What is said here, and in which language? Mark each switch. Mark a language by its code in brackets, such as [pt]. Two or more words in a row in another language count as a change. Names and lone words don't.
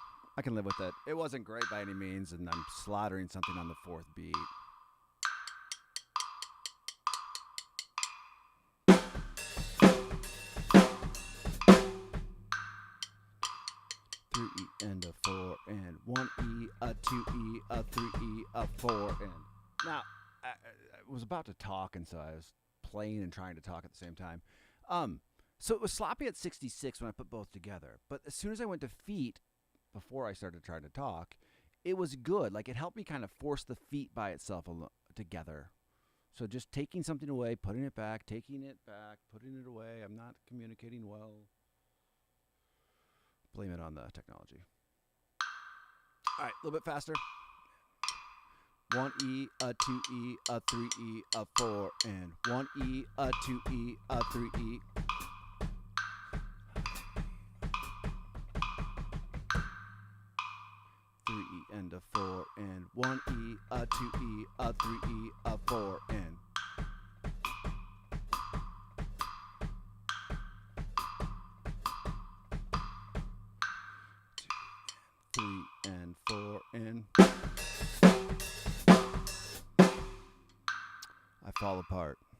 [en] I can live with it. It wasn't great by any means, and I'm slaughtering something on the fourth beat. 3E and a 4 and 1E, a 2E, a 3E, a 4 and. Now, I was about to talk, and so I was playing and trying to talk at the same time. So it was sloppy at 66 when I put both together. But as soon as I went to feet, before I started trying to talk, it was good. Like, it helped me kind of force the feet by itself together. So just taking something away, putting it back, taking it back, putting it away. I'm not communicating well. Blame it on the technology. All right, a little bit faster. 1E, a 2E, a 3E, a 4, and 1E, a 2E, a 3E. And a 4 and 1E, a 2E, a 3E, a 4 and 3 and 4 and I fall apart.